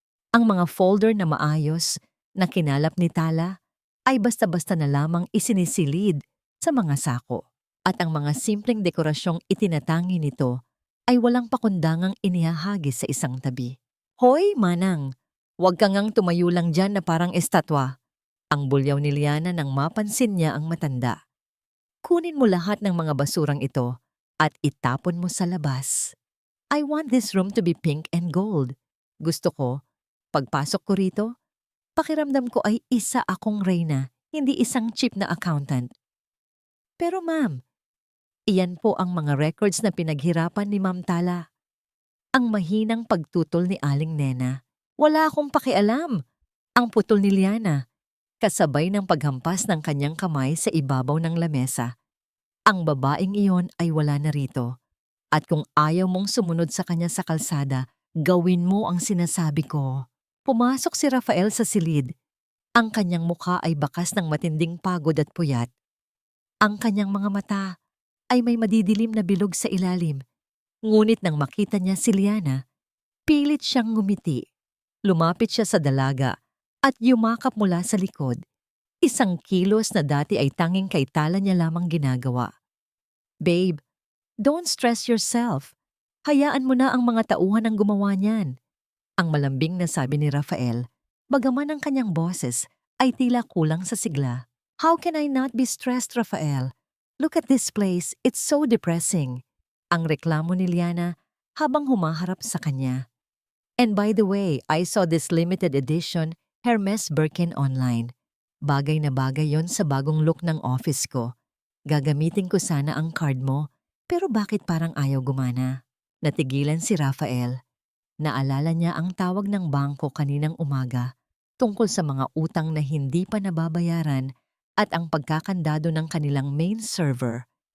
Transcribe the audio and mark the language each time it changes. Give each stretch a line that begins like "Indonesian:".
Filipino: Ang mga folder na maayos na kinalap ni Tala ay basta-basta na lamang isinisilid sa mga sako at ang mga simpleng dekorasyong itinatangi nito ay walang pakundangang inihahagis sa isang tabi. Hoy, Manang! Huwag ka ngang tumayo lang dyan na parang estatwa. Ang bulyaw ni Liana nang mapansin niya ang matanda. Kunin mo lahat ng mga basurang ito at itapon mo sa labas.
English: I want this room to be pink and gold.
Filipino: Gusto ko, pagpasok ko rito, pakiramdam ko ay isa akong reyna, hindi isang cheap na accountant. Pero ma'am, iyan po ang mga records na pinaghirapan ni Ma'am Tala. Ang mahinang pagtutol ni Aling Nena. Wala akong pakialam. Ang putol ni Liana, kasabay ng paghampas ng kanyang kamay sa ibabaw ng lamesa. Ang babaeng iyon ay wala na rito. At kung ayaw mong sumunod sa kanya sa kalsada, gawin mo ang sinasabi ko. Pumasok si Rafael sa silid. Ang kanyang mukha ay bakas ng matinding pagod at puyat. Ang kanyang mga mata ay may madidilim na bilog sa ilalim. Ngunit nang makita niya si Liana, pilit siyang ngumiti. Lumapit siya sa dalaga at yumakap mula sa likod. Isang kilos na dati ay tanging kay Tala niya lamang ginagawa.
English: Babe, don't stress yourself.
Filipino: Hayaan mo na ang mga tauhan ang gumawa niyan. Ang malambing na sabi ni Rafael, bagaman ang kanyang boses ay tila kulang sa sigla.
English: How can I not be stressed, Rafael? Look at this place, it's so depressing.
Filipino: Ang reklamo ni Liana habang humaharap sa kanya.
English: And by the way, I saw this limited edition Hermes Birkin online.
Filipino: Bagay na bagay yon sa bagong look ng office ko. Gagamitin ko sana ang card mo, pero bakit parang ayaw gumana? Natigilan si Rafael. Naalala niya ang tawag ng bangko kaninang umaga tungkol sa mga utang na hindi pa nababayaran at ang pagkakandado ng kanilang main server.